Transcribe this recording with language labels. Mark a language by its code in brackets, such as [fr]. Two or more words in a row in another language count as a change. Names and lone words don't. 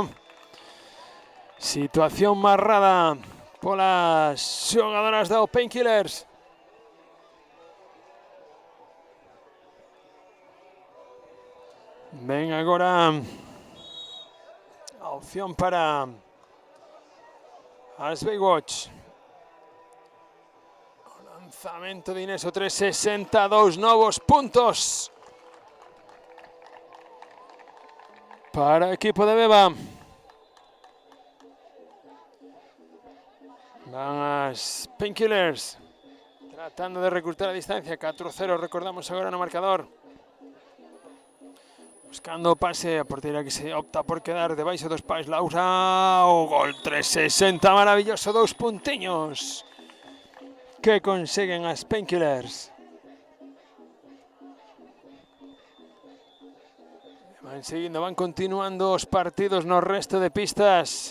[gl] Situación marrada polas xogadoras do Painkillers. Ven agora a opción para as Baywatch. [es] Lanzamiento de Ineso, 3.62 nuevos puntos para el equipo de Beba. Van las Painkillers tratando de recortar la distancia. 4-0, recordamos ahora en el marcador. [gl] Buscando pase a portería que se opta por quedar debaixo dos pais. Laura, gol 3.60, maravilloso, 2 puntiños que consiguen as Painkillers. Van seguindo, van continuando os partidos no resto de pistas.